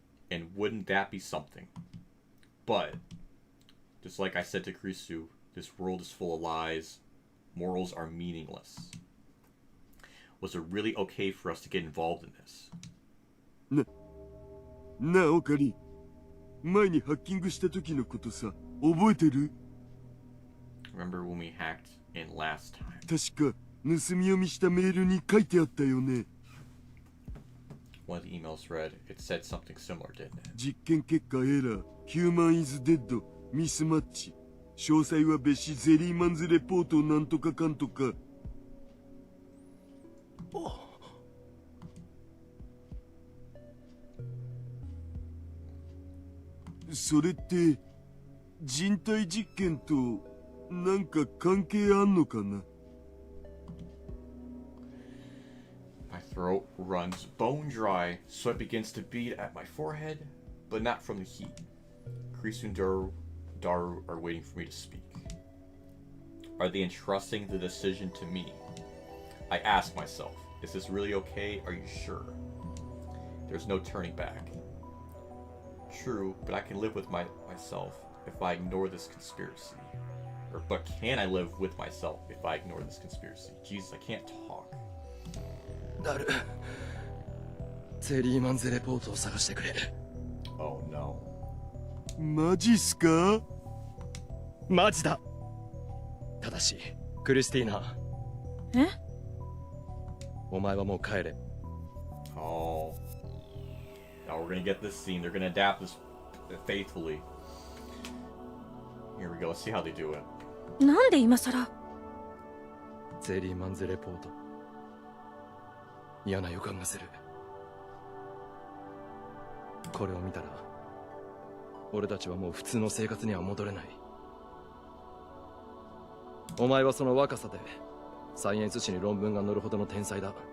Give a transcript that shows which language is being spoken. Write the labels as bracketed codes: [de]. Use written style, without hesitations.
[en] And wouldn't that be something? But, just like I said to Krisu, this world is full of lies. Morals are meaningless. Was it really okay for us to get involved in this? [ja] なあ、オカリ。前にハッキングした時のことさ、覚えてる？ [en] Remember when we hacked in last time? [ja] 確か、盗み読みしたメールに書いてあったよね。 [en] One of the emails read, it said something similar, didn't it? [ja] 実験結果エラー、ヒューマンイズデッド、ミスマッチ。詳細は別紙ゼリーマンズレポートなんとかかんとか。それって人体実験となんか関係あんのかな？ [en] My throat runs bone dry, sweat begins to bead at my forehead, but not from the heat. Krisu and Daru are waiting for me to speak. Are they entrusting the decision to me? I ask myself, is this really okay? Are you sure? There's no turning back. True, but I can live with myself if I ignore this conspiracy. But can I live with myself if I ignore this conspiracy? Jesus, I can't talk. [ja] ダル、ゼリーマンズレポートを探してくれ。 [en] Oh no. [ja] マジっすか？マジだ。ただし、クリスティーナ。え？お前はもう帰れ。 [en] Oh. Now we're gonna get this scene. They're gonna adapt this faithfully. Here we go. Let's see how they do it. [ja] なんで今さら？ゼリーマンズレポート。嫌な予感がする。これを見たら、俺たちはもう普通の生活には戻れない。お前はその若さでサイエンス誌に論文が載るほどの天才だ。